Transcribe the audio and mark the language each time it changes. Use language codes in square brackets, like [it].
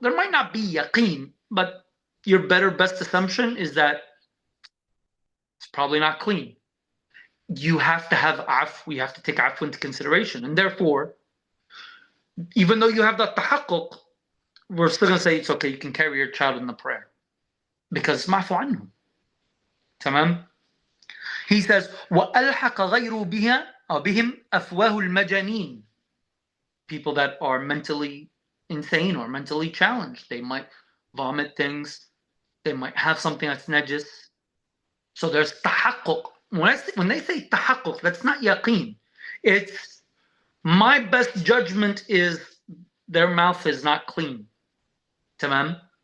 [en] There might not be yaqeen, but your best assumption is that it's probably not clean. You have to have we have to take afw into consideration. And therefore, even though you have that tahaqquq, we're still going to say it's okay, you can carry your child in the prayer. Because it's ma'fu anhu. Tamam? [ar] He says, وَأَلْحَقَ غَيْرُ بِهِمْ أَفْوَاهُ الْمَجَانِينَ. [en] People that are mentally insane or mentally challenged. They might vomit things. They might have something that's najis. So there's tahaqquq. When they say tahaqquq, that's not yaqeen. It's my best judgment is their mouth is not clean. Tamam?